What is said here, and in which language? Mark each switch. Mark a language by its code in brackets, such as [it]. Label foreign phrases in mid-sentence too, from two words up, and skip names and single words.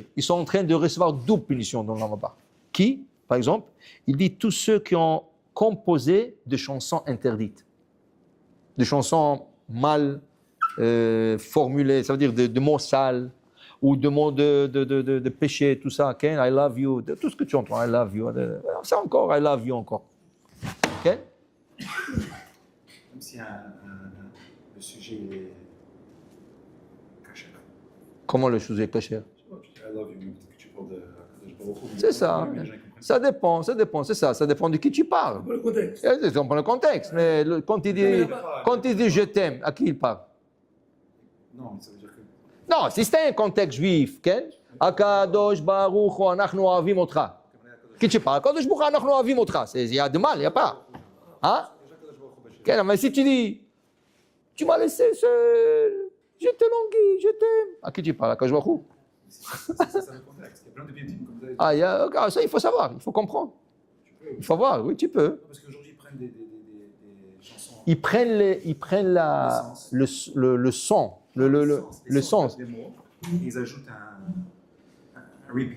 [fr] Ils sont en train de recevoir double punition dans l'Amaba. Qui, par exemple, il dit tous ceux qui ont composé des chansons interdites, des chansons mal formulées, ça veut dire de mots sales, ou de mots de péché, tout ça, okay? [en] I love you, [fr] tout ce que tu entends, [en] I love you, [fr] ça encore, [en] I love you encore. כן? [fr] Même si le sujet est caché. Comment le sujet est caché? [en] I love you, [fr] peut-être que tu parles de [he] הקדוש ברוך הוא, [fr] mais C'est ça. mais les gens, ils comprennent. Ça dépend, c'est ça. Ça dépend de qui tu parles. Pour le contexte. Ça dépend le contexte. Mais quand il dit je t'aime, à qui il parle? Non, mais ça veut dire que. Non, si c'était un contexte juif, כן? [he] הקדוש ברוך הוא, אנחנו אוהבים אותך. [fr] qui tu parles? [he] הקדוש ברוך הוא, אנחנו אוהבים אותך. [fr] Il y a de mal, il n'y a pas. Hein? כן, mais si tu dis, tu m'as laissé seul, je te languis, je t'aime. À qui tu parles? [he] הקדוש ברוך הוא? [fr] C'est ça le contexte. Il y a plein de victimes comme ça. Ah, ça, il faut savoir, il faut comprendre. Il faut voir, oui, tu peux. Parce qu'aujourd'hui, ils prennent des chansons. Ils prennent le son, le sens. Des mots, et ils ajoutent un repeat.